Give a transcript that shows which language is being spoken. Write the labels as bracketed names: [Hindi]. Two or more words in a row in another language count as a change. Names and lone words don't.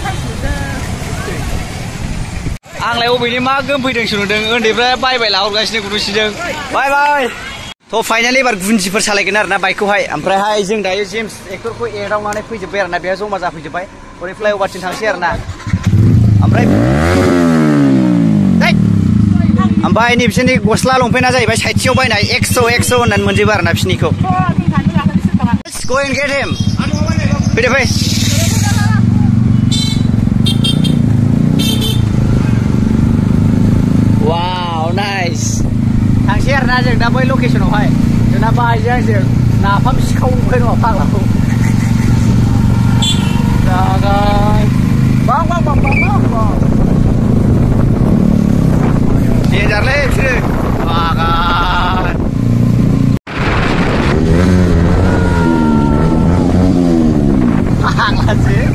[Bodo] आंलाय अबेनि मा गोमफैदोंसो नुदों उन्दैफ्रा बाय लाहरगासिनो गुरुसिजों बाय थ' फाइनालि एबार गुन्जिफोर सालायगोन आरोना बाइकखौहाय ओमफ्रायहाय जों दायो जेम्स एक्टरखौ एदावनानै फैजोब्बाय आरोना बेहा जमा जाफैजोब्बाय ओरै फ्लाइअभारथिं थांसै आरोना ओमफ्राय नै बिसोरनि गस्ला लंपेन्टआ जाहैबाय साइथियाव बायनाय 100 होननानै मोनजोबो आरोना बिसोरनिखौ [English] Go and get him [Bodo] फैदो फै [English] wow nice [Bodo] थांसै आरोना जों दा बै लकेसनावहाय जोंना बाहायजों आंजों नाफाम सिखावबाय नङा फाग्लाखौ जागोन बां देन्जारलै बिसोरो बागान फाग्लासो